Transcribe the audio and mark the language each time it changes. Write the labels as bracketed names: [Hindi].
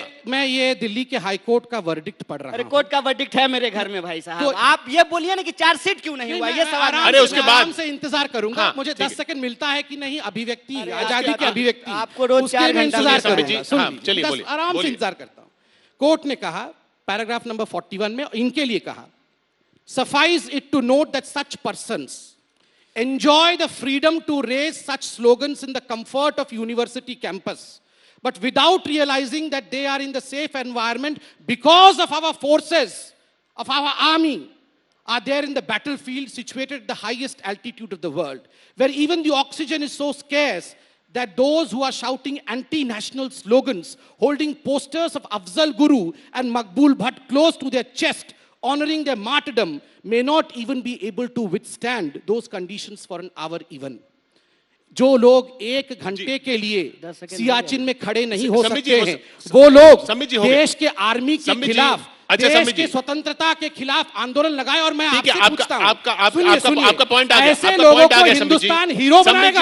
[Hindi] मैं ये दिल्ली के हाई कोर्ट का वर्डिक्ट पढ़ रहा हूं। कोर्ट का वर्डिक्ट है मेरे घर में भाई साहब, आप ये बोलिए ना कि चार्जशीट क्यों नहीं हुआ, ये सवाल। अरे उसके बाद से इंतजार करूंगा, मुझे 10 सेकंड मिलता है कि नहीं, अभिव्यक्ति, आजादी की अभिव्यक्ति, आपको रोज 4 घंटा इंतजार करूंगा। चलिए आराम से इंतजार करता हूं। कोर्ट ने कहा, पैराग्राफ नंबर 41 में इनके लिए कहा, [English] suffice it to note that such persons enjoy the freedom to raise such slogans in the comfort of university campus, but without realizing that they are in the safe environment because of our forces, of our army, are there in the battlefield situated at the highest altitude of the world, where even the oxygen is so scarce that those who are shouting anti-national slogans, holding posters of Afzal Guru and Maqbool Bhatt close to their chest, honoring their martyrdom, may not even be able to withstand those conditions for an hour even. [Hindi] जो लोग 1 घंटे के लिए सियाचिन में खड़े नहीं हो सकते हैं, वो लोग देश के आर्मी के खिलाफ, देश की स्वतंत्रता के खिलाफ आंदोलन लगाए। और मैं आपसे पूछता हूं, आपका पॉइंट आ गया, ऐसे लोगों को हिंदुस्तान हीरो बनाएगा,